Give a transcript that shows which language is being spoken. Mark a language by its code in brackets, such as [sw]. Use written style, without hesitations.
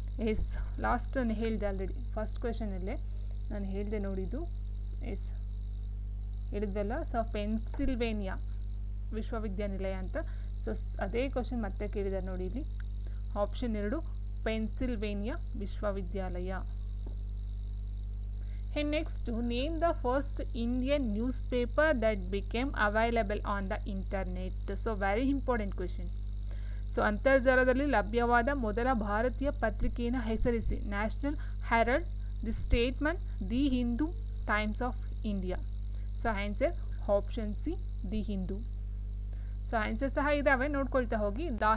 [kn] S, last ನಾನು ಹೇಳಿದೆ already, first ಕ್ವೆಶನಲ್ಲೇ ನಾನು ಹೇಳಿದೆ ನೋಡಿದ್ದು. ಎಸ್ ಹೇಳಿದ್ವಲ್ಲ, ಸೊ ಪೆನ್ಸಿಲ್ವೇನಿಯಾ ವಿಶ್ವವಿದ್ಯಾನಿಲಯ ಅಂತ. ಸೊ ಅದೇ ಕ್ವೆಶನ್ ಮತ್ತೆ ಕೇಳಿದ್ದಾರೆ ನೋಡಿ ಇಲ್ಲಿ, ಆಪ್ಷನ್ 2 ಪೆನ್ಸಿಲ್ವೇನಿಯಾ ವಿಶ್ವವಿದ್ಯಾಲಯ. [en] And next, to name the first Indian newspaper that became available on the internet. So very important question. [kn] So ಅಂತರ್ಜಾಲದಲ್ಲಿ ಲಭ್ಯವಾದ ಮೊದಲ ಭಾರತೀಯ ಪತ್ರಿಕೆಯನ್ನು ಹೆಸರಿಸಿ. National Herald, the ಸ್ಟೇಟ್ಮನ್, the Hindu, times of India. So answer option C, the Hindu. So answer ಸಹ ಇದ್ದಾವೆ, ನೋಡ್ಕೊಳ್ತಾ ಹೋಗಿ.